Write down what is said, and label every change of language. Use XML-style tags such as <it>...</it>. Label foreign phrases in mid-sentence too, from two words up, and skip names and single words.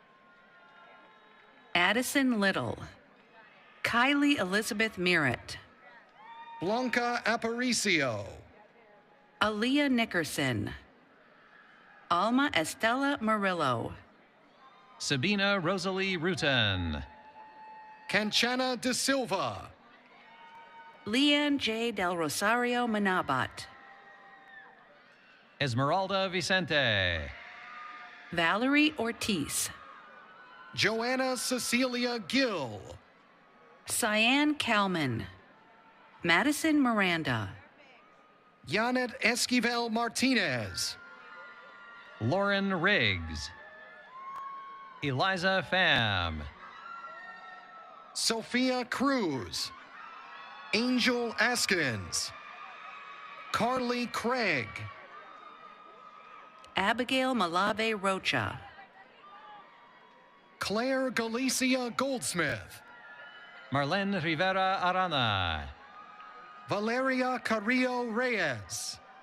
<en>Addison Little, Kylie Elizabeth Merritt, Blanca Aparicio, Aaliyah Nickerson, Alma Estella Murillo, Sabina Rosalie Rutan. Canchana de Silva. Leanne J. Del Rosario Manabat. Esmeralda Vicente. Valerie Ortiz. Joanna Cecilia Gill. Cyan Kalman. Madison Miranda. Janet Esquivel Martinez. Lauren Riggs. Eliza Pham. Sophia Cruz. Angel Askins. Carly Craig. Abigail Malave Rocha. Claire Galicia Goldsmith. Marlene Rivera Arana. Valeria Carrillo Reyes.</en>